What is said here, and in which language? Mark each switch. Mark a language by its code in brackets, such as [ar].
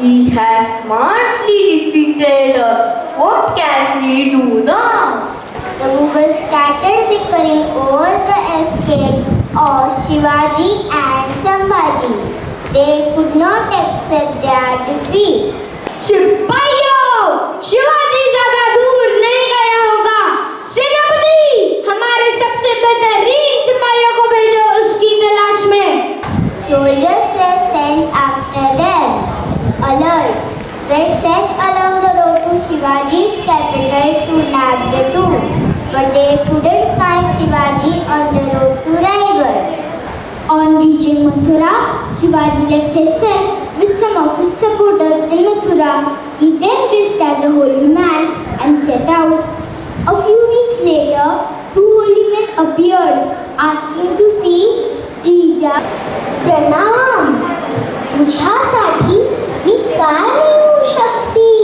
[en] He has smartly defeated her. What can we do now? The Mughals started bickering over the escape of Shivaji and Sambhaji. They could not accept their defeat. [hi] सिपाहियों, शिवाजी ज्यादा दूर नहीं गया होगा। सेनापति, हमारे सबसे बेहतरीन सिपाहियों को भेजो उसकी तलाश में। [en] Soldiers were sent after them. Alerts were sent along the road to Shivaji's capital to nab the two, but they couldn't find Shivaji on the road to Raigad. On reaching Mathura, Shivaji left his son with some of his supporters in Mathura. He then dressed as a holy man and set out. A few weeks later, two holy men appeared, asking to see Jija. Pranam! [mr] तुझ्यासाठी मी काय मिळवू शकते?